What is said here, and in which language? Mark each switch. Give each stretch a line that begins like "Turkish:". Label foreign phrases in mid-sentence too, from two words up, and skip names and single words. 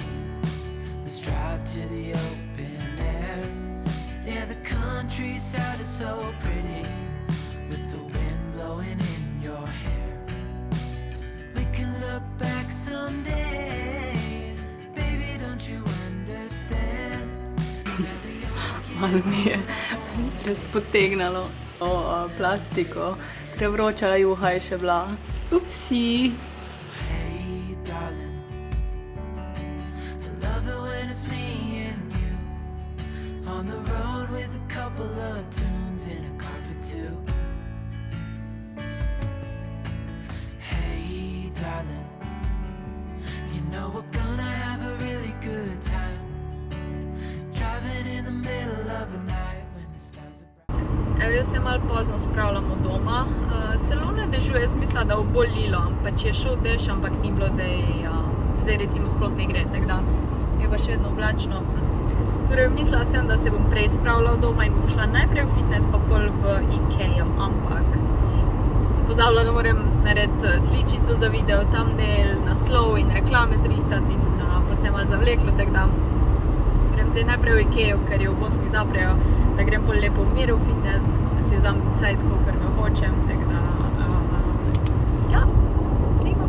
English: Let's drive to the open air. Yeah, the countryside is so pretty, with the wind blowing in your hair. We can look back someday, baby, don't you understand?
Slovenian: Malo mi je razpotegnalo plastiko, prevročala juha je še bila. Upsi!
English: Hey darling, I love it when it's me and you, on the road with a couple of tunes in a car for two. Hey darling, you know we're gonna have a really good time, driving in the middle of the night when the stars are bright.
Slovenian: Evo, jaz se malo pozno spravljamo doma, celo ne dežuje, jaz mislila, da bo lilo, pač je šel dež, ampak ni bilo zdaj recimo sploh ne gre, tako da je pa še vedno oblačno. Torej, mislila sem, da se bom prej spravila doma in bom šla najprej v fitness, pa pol v Ikejo, ampak sem pozabila, da moram narediti sličico za video, thumbnail, naslov in reklame zrihtati in pa se je malo zavleklo, tako da grem zdaj najprej v Ikejo, ker je v 8 zaprejo, da grem pol lepo v miru v fitness, da si vzam cajt, kakor ga hočem, tako da ja, nima.